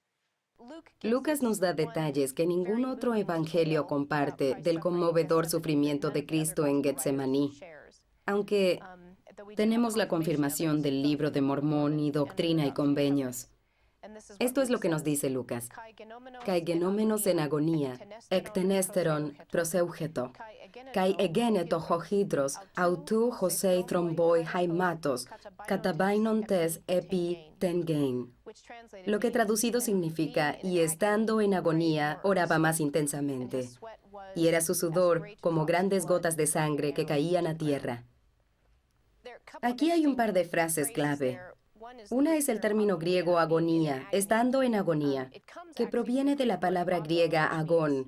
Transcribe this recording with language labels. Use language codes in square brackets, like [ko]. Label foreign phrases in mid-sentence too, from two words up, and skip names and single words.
[es] Lucas nos da detalles que ningún otro evangelio comparte del conmovedor sufrimiento de Cristo en Getsemaní. Aunque tenemos la confirmación del Libro de Mormón y Doctrina y Convenios. Esto es lo que nos dice Lucas. [el] Καὶ γενόμενος ἐν ἀγωνίᾳ, ἐκτενέστερον προσηύχετο, καὶ ἐγένετο ὁ ἱδρὼς, αὐτοῦ ὡσεὶ θρόμβοι αἵματος, καταβαίνοντες ἐπὶ τὴν γῆν. [es] Lo que traducido significa, y estando en agonía, oraba más intensamente. Y era su sudor como grandes gotas de sangre que caían a tierra. Aquí hay un par de frases clave. Una es el término griego agonía, estando en agonía, que proviene de la palabra griega agón.